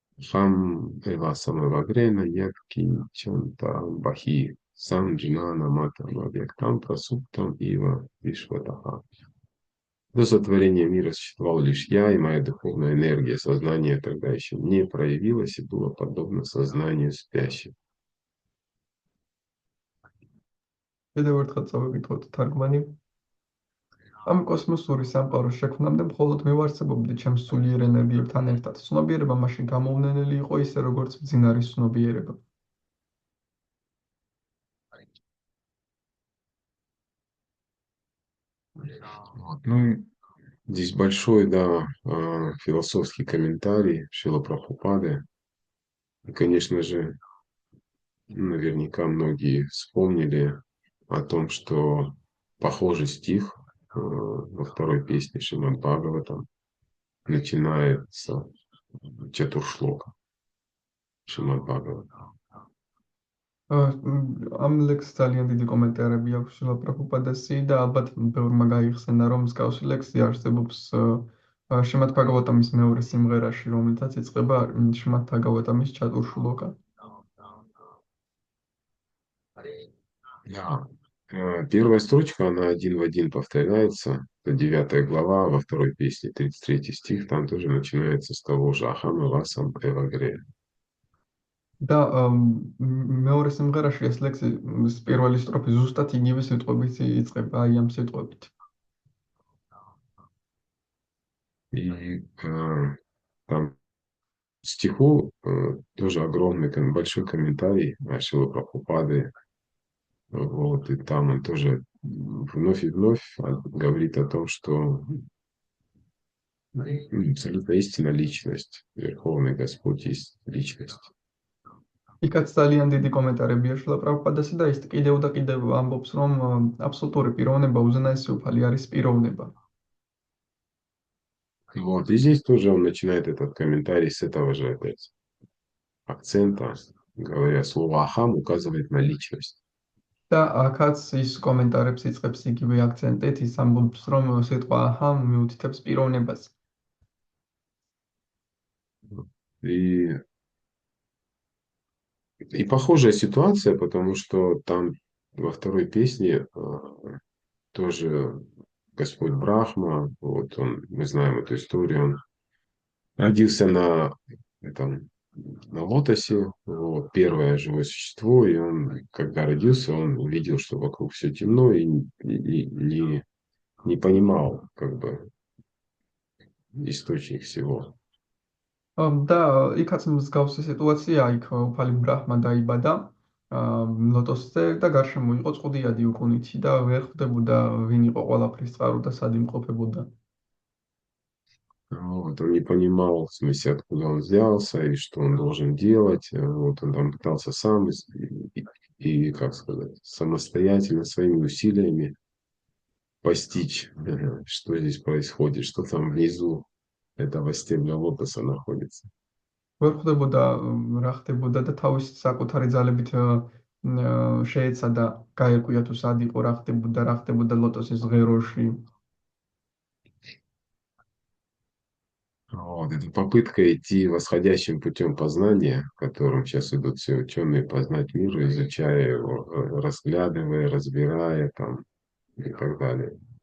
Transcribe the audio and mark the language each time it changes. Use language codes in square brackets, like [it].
[sa] Хам Эвасама Вагрена Ядки Чанта Бахи Сам Джинана Матам Объектам Прасуптам Ива Вишватаха. [ru] До сотворения мира существовал лишь я, и моя духовная энергия, сознание тогда еще не проявилось и было подобно сознанию спящих. [ka] კიდევ ერთხელ წავიკითხოთ თარგმანი. ამ კოსმოსური სამყაროს შექმნამდე მხოლოდ მე ვარსებობდი ჩემს სულიერ ენერგიებთან ერთად. ცნობიერება მაშინ გამოუვნენელი იყო ისე, როგორც მძინარის ცნობიერება. [ru] Вот. Ну, здесь большой, да, философский комментарий Шрила Прабхупады. И, конечно же, наверняка многие вспомнили о том, что похожий стих во второй песне Шримад Бхагаватам начинается Чатуршлока Шримад Бхагаватам. [ka] ამ ლექსს ძალიან დიდი კომენტარები აქვს შილა პრაბჰუპადასი და ალბათ ბევრმა გაიხსენა, რომ მსგავსი ლექსი არსებობს შრიმად ბჰაგავატამის მეორე სიმღერაში, რომელთაც იწყება შრიმად ბჰაგავატამის ჩატურშულოკა. [ru] Да. Первая строчка, она один в один повторяется. Это 9 глава, во второй песне, 33 стих, там тоже начинается с того же [sa] «Ахам Васам Эвагре». [ka] და მეორე სიმღერაში ეს ლექსი პირველი სტროფი ზუსტად იგივე სიტყვებით იწყება, აი ამ სიტყვებით. [ru] И там стиху тоже огромный, большой комментарий Шрилы Прабхупады. Вот, и там он тоже вновь и вновь говорит о том, что абсолютно истинная личность, Верховный Господь есть личность. [ka] იქაც ძალიან დიდი კომენტარებია შილა პრაბჰუპადასი და ის კიდევ და კიდევ ამბობს, რომ აბსოლუტური პიროვნება, უზენაესი უფალი არის პიროვნება. [ru] Вот, и здесь тоже он начинает этот комментарий с этого же опять акцента, говоря, слово «ахам» указывает на личность. [ka] და აქაც ის კომენტარებს იწყებს იგივე აქცენტით, ის ამბობს, რომ სიტყვა აჰა მიუთითებს პიროვნებას. [ru] И похожая ситуация, потому что там во второй песне тоже Господь Брахма, вот он, мы знаем эту историю, он родился на лотосе, вот, первое живое существо, и он, когда родился, он увидел, что вокруг все темно, и не понимал, как бы, источник всего. [ka] და იქაც მსგავსი სიტუაცია, იქ უფალი ბრაჰმა დაიბადა ლოტოსზე და გარშემო იყო წყუდიადი უკუნითი და ვერ ხვდებოდა ვინ იყო ყველაფრის წყარო და სად იმყოფებოდა. [ru] Вот, он не понимал, в смысле, откуда он взялся и что он должен делать. Вот, он там пытался сам и, как сказать, самостоятельно, своими усилиями постичь, что здесь происходит, что там внизу этого стебля лотоса находится. [ka] ვერ ხვდებოდა რა ხდებოდა და თავის საკუთარი ძალებით შეეცადა გაეკვია თუ სად იყო რა ხდებოდა ლოტოსის ღეროში. [ru] Вот, это попытка идти восходящим путем познания, которым сейчас идут все ученые, познать мир, изучая его, разглядывая, разбирая там и так далее.